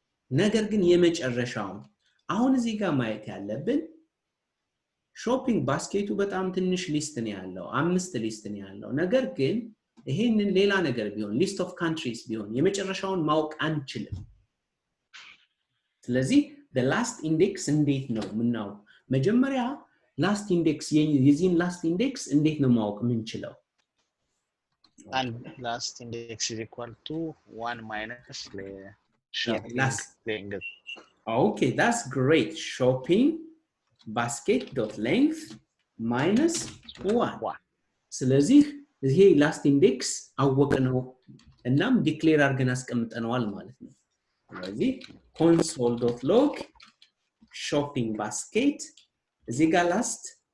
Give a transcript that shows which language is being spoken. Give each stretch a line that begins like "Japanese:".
Amharic: ነገር ግን የመጨረሻው አሁን እዚህ ጋር ማየት ያለብን shopping basket በጣም ትንሽ ሊስት ነው ያለው 5 ሊስት ነው ያለው ነገር ግን ይሄንን ሌላ ነገር ቢሆን
English: list of countries
Amharic: ቢሆን የመጨረሻውን ማወቅ አንችልም ስለዚህ
English: the last index
Amharic: እንዴት ነው ምናው መጀመሪያ last index የዚህን last index እንዴት ነው ማወቅ ምንችለው
English: and last index is equal to 1 minus the shopping length okay that's great shopping basket dot length minus 1
Amharic: ስለዚህ ይሄ last index አወቀነው እናም ዲክሌር አድርገን አስቀምጠነዋል ማለት ነው ስለዚህ console.log shopping basket እዚህ ጋር last